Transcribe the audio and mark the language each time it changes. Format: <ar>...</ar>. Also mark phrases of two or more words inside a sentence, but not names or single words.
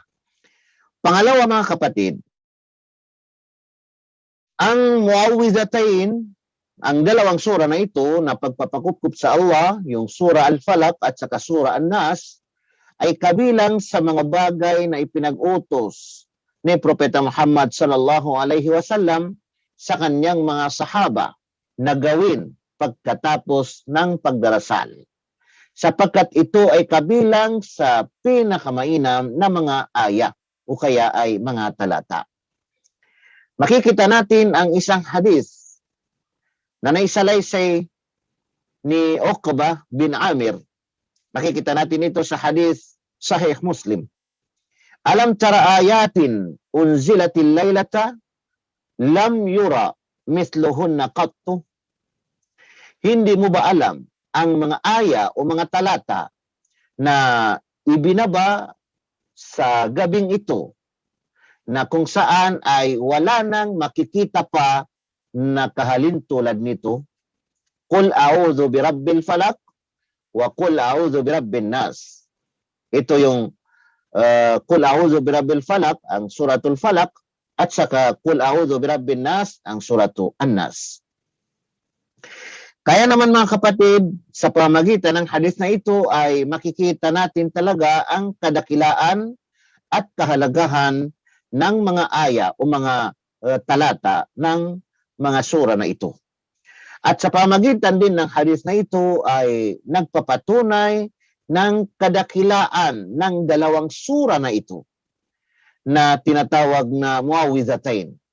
<tl>Pangalawa mga kapatid, ang muawwidhatain, ang dalawang sura na ito na pagpapakupkup sa Allah, yung sura Al-Falaq at saka sura An-Nas, ay kabilang sa mga bagay na ipinag-utos ni Propeta Muhammad</tl> <ar>صلى الله عليه وسلم</ar> <tl>sa kanyang mga sahaba na gawin pagkatapos ng pagdarasal, sapagkat ito ay kabilang sa pinakamainam na mga aya o kaya ay mga talata. Makikita natin ang isang hadith na naisalaysay ni Uqbah bin Amir. Makikita natin ito sa hadith Sahih Muslim.</tl> <ar>ألم تر آيات أنزلت الليلة لم ير مثلهن قط.</ar> <tl>Hindi mo ba alam ang mga aya o mga talata na ibinaba sa gabing ito na kung saan ay wala nang makikita pa na kahalintulad nito?</tl> <ar>قل أعوذ برب الفلق وقل أعوذ برب الناس.</ar> <tl>Ito yung</tl> <ar>قل أعوذ برب الفلق,</ar> <tl>ang suratul Falaq, at saka</tl> <ar>قل أعوذ برب الناس,</ar> <tl>ang suratul An-Nas. Kaya naman mga kapatid, sa pamamagitan ng hadith na ito ay makikita natin talaga ang kadakilaan at kahalagahan ng mga aya o mga talata ng mga sura na ito. At sa pamamagitan din ng hadith na ito ay nagpapatunay ng kadakilaan ng dalawang sura na ito na tinatawag na muawwidhatain.</tl>